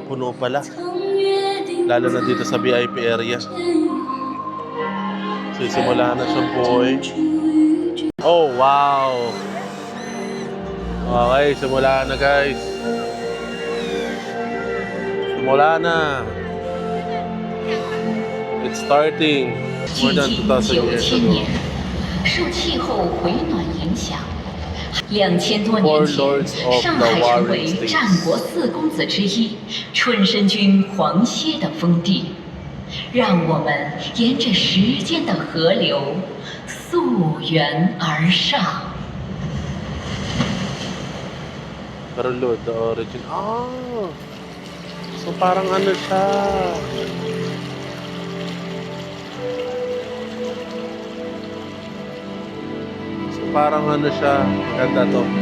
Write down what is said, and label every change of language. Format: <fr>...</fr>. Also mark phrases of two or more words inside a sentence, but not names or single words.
<tl>Puno pala. Lalo na dito sa VIP area. Sisimula na siya, boy. Oh, wow! Okay, simula na, guys. Simula na.</tl> <en>It's starting. More</en> <zh>距</zh> <en>than</en> <zh>今</zh> <en>2,000 years 9000 ago.</en> <zh>年，受气候回暖影响，2000多</zh> <en>Four</en> <zh>年</zh> <en>lords</en> <zh>前，</zh> <en>of</en> <zh>上</zh> <en>the</en> <zh>海成</zh> <en>Warring</en> <zh>为</zh> <en>States.</en> <zh>战国四公子之一春申君黄歇的封地。让我们沿着时间的河流溯源而上。</zh> <en>Pero Lord, the origin.</en> <tl>So parang ano siya. So parang ano siya. Ganda to.</tl>